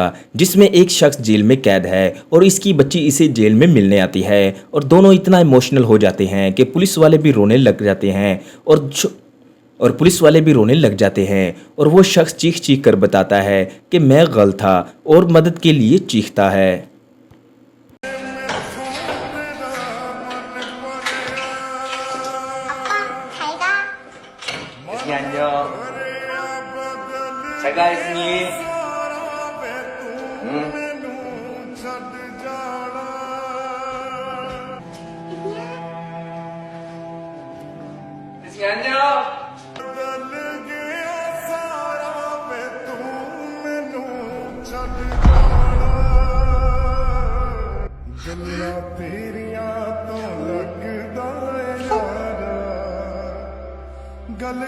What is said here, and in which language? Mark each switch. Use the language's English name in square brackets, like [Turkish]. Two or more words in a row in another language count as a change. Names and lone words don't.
[Hindi] जिसमें एक शख्स जेल में कैद है और इसकी बच्ची इसे जेल में मिलने आती है और दोनों इतना इमोशनल हो जाते हैं कि पुलिस वाले भी रोने लग जाते हैं और पुलिस वाले भी रोने लग जाते हैं और वो शख्स चीख चीख कर बताता है कि मैं गलत था और मदद के लिए चीखता है। [Korean] 안녕. 잘 가, 있으니. 응. 있으니 안녕. [Punjabi] ਗੱਲਾਂ ਤੇਰੀਆਂ ਤੋਂ ਲੱਗਦਾ ਏ ਯਾਰਾ ਗੱਲ